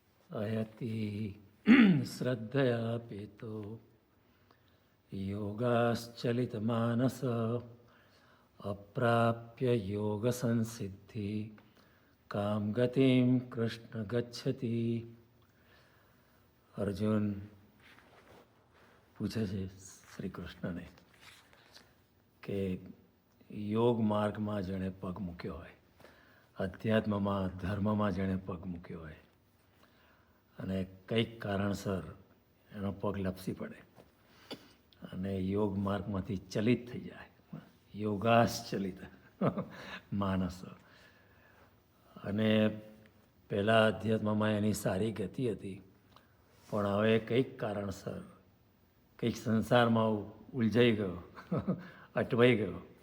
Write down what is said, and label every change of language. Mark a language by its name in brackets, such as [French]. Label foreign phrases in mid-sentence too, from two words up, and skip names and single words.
[Sanskrit] अयति श्रद्धया पेतो योगाश्चलितमानस अप्राप्य योग संसिद्धि काम गतिम कृष्ण गच्छति. [Gujarati] અર્જુન પૂછે છે શ્રી કૃષ્ણને કે યોગ માર્ગમાં જેણે પગ મૂક્યો હોય, અધ્યાત્મમાં ધર્મમાં જેણે પગ મૂક્યો હોય અને કંઈક કારણસર એનો પગ લપસી પડે અને યોગ માર્ગમાંથી ચલિત થઈ જાય, [Sanskrit] યોગાશ્ચલિત માનસ, [Gujarati] અને પહેલાં અધ્યાત્મમાં એની સારી ગતિ હતી પણ હવે કંઈક કારણસર કંઈક સંસારમાં ઉલઝાઈ ગયો, અટવાઈ ગયો